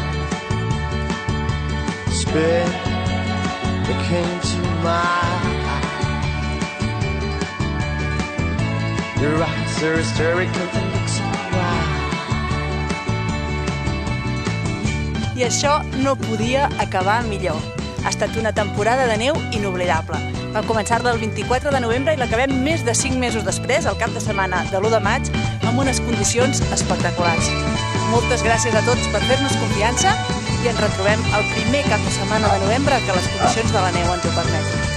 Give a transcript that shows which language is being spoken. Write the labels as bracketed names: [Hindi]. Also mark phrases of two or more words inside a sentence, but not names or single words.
[English] Spit that came to my eye. Your eyes are hysterical, the looks are wild. [Catalan] I això no podia acabar millor. Ha estat una temporada de neu inoblidable. Vam començar-la el 24 de novembre i l'acabem més de 5 mesos després, al cap de setmana de l'1 de maig, amb unes condicions espectaculars. Moltes gràcies a tots per fer-nos confiança i ens retrobem el primer cap de setmana de novembre que les condicions de la neu ens ho permetin.